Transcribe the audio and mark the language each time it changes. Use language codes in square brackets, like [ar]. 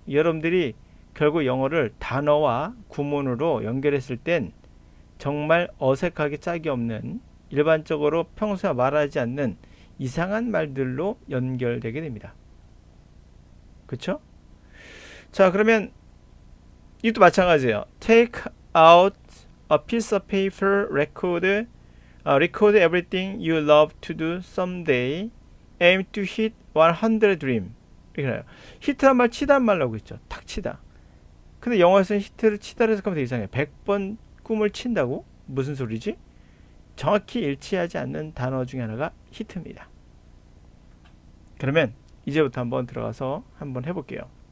[ko] 여러분들이 결국 영어를 단어와 구문으로 연결했을 땐 정말 어색하게 짝이 없는 일반적으로 평소에 말하지 않는 이상한 말들로 연결되게 됩니다. 그쵸? 자, 그러면 이것도 마찬가지예요. [en] Take out a piece of paper, record everything you love to do someday. Aim to hit 100 dream. [ko] 이렇게 나요. 히트란 말 치다는 말로 하고 있죠. 탁 치다. 근데 영어에서는 히트를 치다를 해석하면 되게 이상해요. 100번 꿈을 친다고? 무슨 소리지? 정확히 일치하지 않는 단어 중에 하나가 히트입니다. 그러면 이제부터 한번 들어가서 한번 해볼게요.